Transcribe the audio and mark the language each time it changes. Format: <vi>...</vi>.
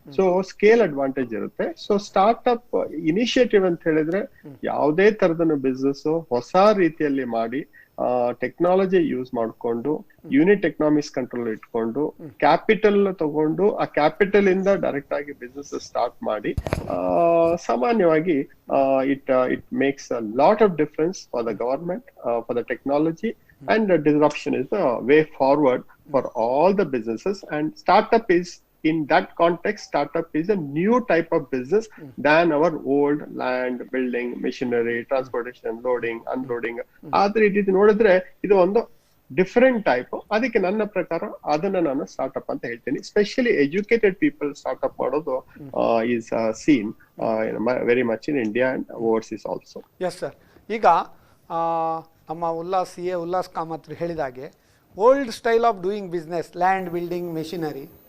<kn>So scale advantage ಇರುತ್ತೆ. So startup initiative ಅಂತ ಹೇಳಿದ್ರೆ, ಯಾವುದೇ ತರದ ಬಿಸ್ನೆಸ್ ಹೊಸ ರೀತಿಯಲ್ಲಿ ಮಾಡಿ, ಟೆಕ್ನಾಲಜಿ ಯೂಸ್ ಮಾಡ್ಕೊಂಡು, ಯೂನಿಟ್ ಎಕನಾಮಿಕ್ಸ್ ಕಂಟ್ರೋಲ್ ಇಟ್ಕೊಂಡು, ಕ್ಯಾಪಿಟಲ್ ತಗೊಂಡು, ಆ ಕ್ಯಾಪಿಟಲ್ ಇಂದ ಡೈರೆಕ್ಟ್ ಆಗಿ ಬಿಸ್ನೆಸ್ ಸ್ಟಾರ್ಟ್ ಮಾಡಿ, ಸಾಮಾನ್ಯವಾಗಿ</kn> <en>It makes a lot of difference for the government, for the technology, and disruption is the way forward for all the businesses. And startup is, in that context, startup is a new type of business than our old land, building, machinery, transportation, loading, unloading.</en> <kn>ಆದ್ರೆ ಇದು ನೋಡಿದ್ರೆ ಇದು ಒಂದು</kn> <en>Different type.</en> <kn>ಅದಕ್ಕೆ ನನ್ನ ಪ್ರಕಾರ ಅದನ್ನ ನಾನು ಸ್ಟಾರ್ಟ್ಅಪ್ ಅಂತ ಹೇಳ್ತೀನಿ. ಸ್ಪೆಷಲಿ ಎಜುಕೇಟೆಡ್ ಪೀಪಲ್ ಸ್ಟಾರ್ಟ್ಅಪ್ ಮಾಡೋದು</kn> <en>Is seen very much in India and overseas also. Yes sir.</en> <kn>ಈಗ ನಮ್ಮ ಉಲ್ಲಾಸ್ ಉಲ್ಲಾಸ್ ಕಾಮತ್ ಹೇಳಿದಾಗೆ</kn> <en>old style of doing business,</en> <kn>land building machinery.</kn>